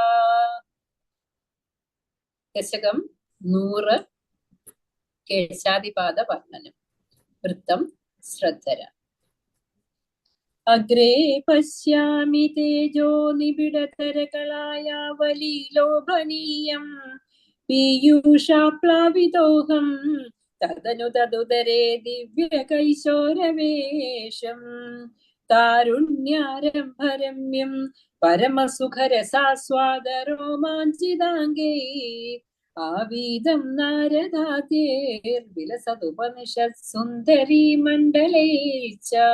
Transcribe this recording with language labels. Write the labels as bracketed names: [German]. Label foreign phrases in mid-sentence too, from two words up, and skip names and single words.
[Sanskrit] दशकं 100 केशादिपाद वर्णनं वृत्तं श्रद्धरा। अग्रे पश्यामि तेजो निबिडतरकलायावलीलोभनीयं पीयूषाप्लावितोऽहं തദനു തദുദരേ ദിവ്യകൈശോരവേഷം താരുണ്യാരംഭരമ്യം പരമസുഖരസാസ്വാദരോമാഞ്ചിതാംഗേ ആവീതം നാരദാതേർവിലസതുപനിഷത് സുന്ദരീ മണ്ഡലേ ച.